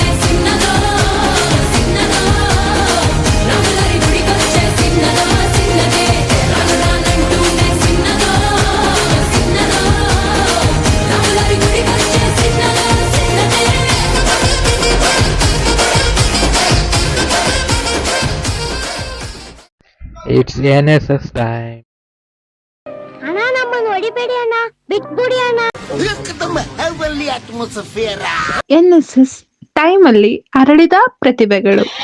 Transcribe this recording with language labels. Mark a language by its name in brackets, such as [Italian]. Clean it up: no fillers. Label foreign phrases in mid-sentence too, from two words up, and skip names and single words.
[Telugu] చిన్నదో చిన్నదో రాములరి గుడికొచ్చే చిన్నదో చిన్నదే రానంటూనే చిన్నదో చిన్నదో రాములరి గుడికొచ్చే చిన్నదో చిన్నదే. [English] It's NSS time. [Kannada] ಅಣ್ಣ ನಮ್ಮನ್ನು ಹೊಡಿಬೇಡಿ ಅಣ್ಣ, ಬಿಟ್ಬಿಡಿ ಅಣ್ಣ. NSS ಟೈಮ್ ಅಲ್ಲಿ ಅರಳಿದ ಪ್ರತಿಭೆಗಳು.